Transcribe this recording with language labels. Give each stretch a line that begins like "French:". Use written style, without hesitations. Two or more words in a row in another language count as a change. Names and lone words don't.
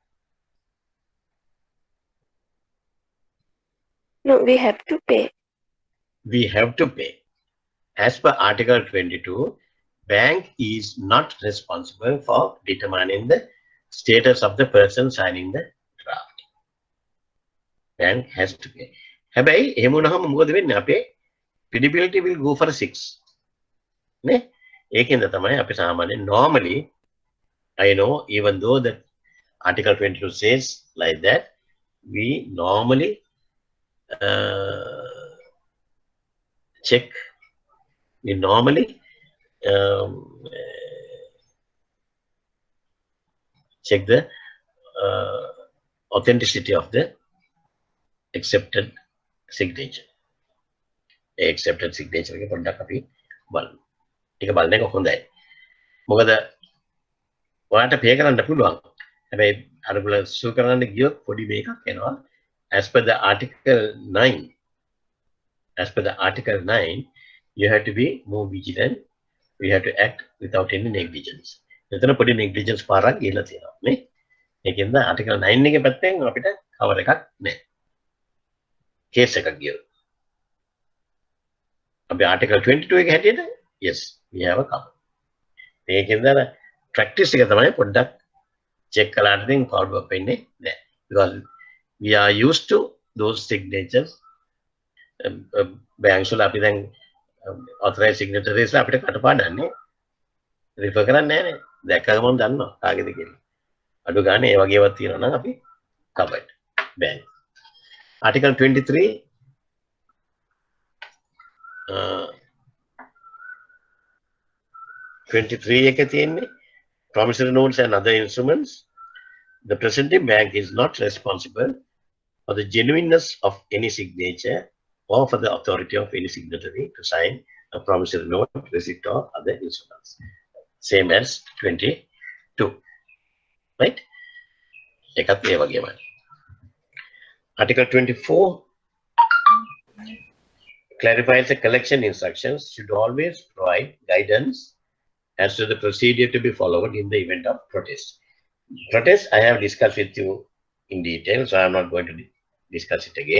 English: No, we have to pay. We have to pay. As per Article 22, bank is not responsible for determining the status of the person signing the draft. Bank has to pay.
Sinhala: හැබැයි එහෙම වුණාම මොකද වෙන්නේ?
English: අපේ credibility will go for 6.
Sinhala: නේ? ඒකෙන්ද තමයි අපි සාමාන්‍යයෙන්
English: normally, I know, even though that Article 22 says like that, we normally check. We normally check the authenticity of the accepted signature. Accepted signature
Sinhala: එක පොඩ්ඩක් අපි බලමු. ඒක බලන එක හොඳයි. මොකද ඔයාලට pay කරන්න පුළුවන්. හැබැයි අරගල සූ කරන්න ගියොත් පොඩි මේකක් එනවා.
English: As per the Article 9, you have to be more vigilant. You have to act without any negligence.
Sinhala: එතන පොඩි negligence පාරක් ගිහලා තියෙනවා නේ. ඒකෙන්ද Article 9 එකේ පැත්තෙන් අපිට cover එකක් නැහැ. case එකක් ගියොත්. අපි article 22 එක හැටියට
English: yes we have a cover.
Sinhala: ඒකෙන්ද අර practice එක තමයි පොඩ්ඩක් check කළාට ඉතින්
English: follow up
Sinhala: වෙන්නේ නැහැ.
English: Because we are used to those signatures.
Sinhala: banks වල අපි දැන්
English: authorized signatories
Sinhala: අපිට කටපාඩම්නේ refer කරන්නේ නැහැ නේ. දැක්කම මම දන්නවා කාගේද කියලා. අඩු ගන්න ඒ වගේ ඒවා තියෙනවා නම් අපි covered. bank.
English: Article 23 23 එකේ තියෙන්නේ promissory notes and other instruments. The presenting bank is not responsible for the genuineness of any signature or for the authority of any signatory to sign a promissory note, receipt or other instruments. Same as 22. Right?
Sinhala: එකත් ඒ වගේමයි.
English: Article 24 clarifies the collection instructions should always provide guidance as to the procedure to be followed in the event of protest. Protest I have discussed with you in detail, so I am not going to discuss it again.